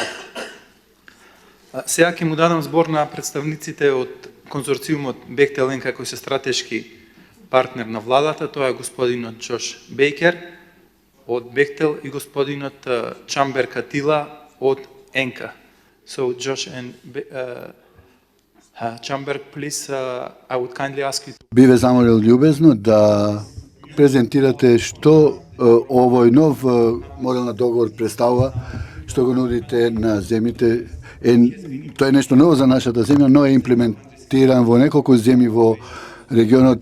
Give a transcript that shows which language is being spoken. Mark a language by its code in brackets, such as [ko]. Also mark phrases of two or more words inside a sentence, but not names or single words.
[mk] Сега ќе му дадам збор на представниците од конзорциумот Бехтел Енка кои се стратешки партнер на владата, тоа е господинот Джош Бейкер од Бехтел и господинот Чамбер Катила од Енка. [en] So Josh and Chamber, please, I would kindly ask you. [mk] Би ве замолил љубезно да презентирате што овој нов модел на договор представува, што го нудите на земјите. Тоа е нешто ново за нашата земја, но е имплементиран во неколку земји во регионот.